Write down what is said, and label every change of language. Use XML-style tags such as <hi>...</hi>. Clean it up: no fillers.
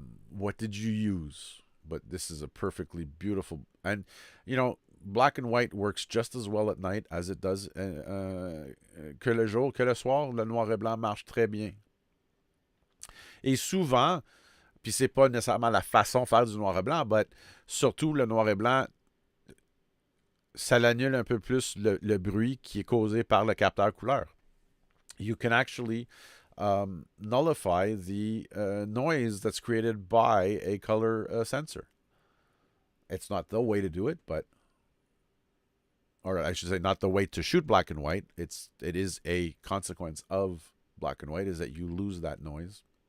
<en>What did you use? But this is a perfectly beautiful, and black and white works just as well at night as it does</en> <fr>que le jour, que le soir. Le noir et blanc marche très bien. Et souvent, puis c'est pas nécessairement la façon de faire du noir et blanc, mais surtout le noir et blanc, ça l'annule un peu plus le bruit qui est causé par le capteur couleur.</fr> <en>You can actually nullify the noise that's created by a color sensor. It's not the way to do it, or I should say not the way to shoot black and white. It is a consequence of black and white, is that you lose that noise.</en>